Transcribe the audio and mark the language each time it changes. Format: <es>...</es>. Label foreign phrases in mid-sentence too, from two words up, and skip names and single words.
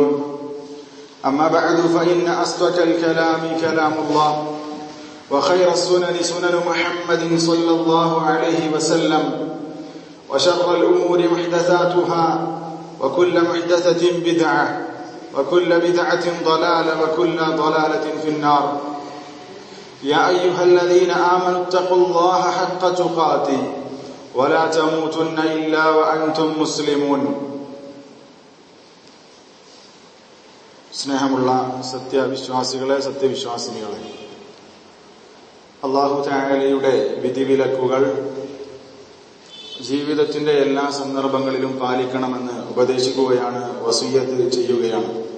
<ar>أما بعد فإن أصدق الكلام كلام الله وخير السنن سنن محمد صلى الله عليه وسلم وشر الأمور محدثاتها وكل محدثة بدعة وكل بدعة ضلالة وكل ضلالة في النار يا أيها الذين آمنوا اتقوا الله حق تقاته ولا تموتن إلا وأنتم مسلمون.</ar> <ml>സ്നേഹമുള്ള സത്യവിശ്വാസികളെ, സത്യവിശ്വാസിനികളെ, അല്ലാഹു തആലയുടെ വിധിവിലക്കുകൾ ജീവിതത്തിന്റെ എല്ലാ സന്ദർഭങ്ങളിലും പാലിക്കണമെന്ന് ഉപദേശിക്കുകയാണ്, വസിയ്യത്ത് ചെയ്യുകയാണ്.</ml>